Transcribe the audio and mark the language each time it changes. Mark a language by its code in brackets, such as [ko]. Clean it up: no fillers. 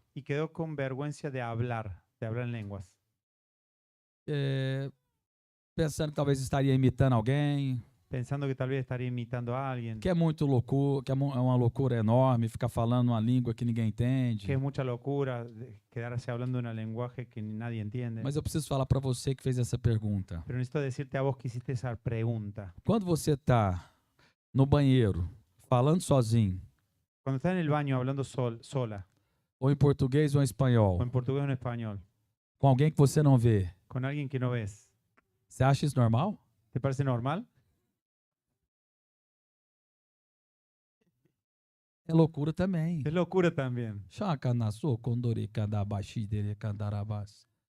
[es] y quedó con vergüenza de hablar en lenguas. [pt] Pensando que talvez estaria imitando alguém, [es] Pensando que tal vez estaría imitando a alguien. [pt] que é muito loucura, que é uma loucura enorme ficar falando uma língua que ninguém entende. [es] Que es mucha locura quedarse hablando un lenguaje que nadie entiende. [pt] Mas eu preciso falar para você que fez essa pergunta. [es] Pero necesito decirte a vos que hiciste esa pregunta. [pt] Quando você está no banheiro falando sozinho, [es] Cuando estás en el baño hablando sola, [pt] ou em português ou em [es] o [pt] espanhol, [es] en portugués o en español, [pt] com alguém que você não vê, [es] con alguien que no ves, [pt] você acha isso normal? [es] ¿te parece normal? [pt] É loucura também. [es] Es locura también. Chaka naso kondori kandabashi dele kandarabas.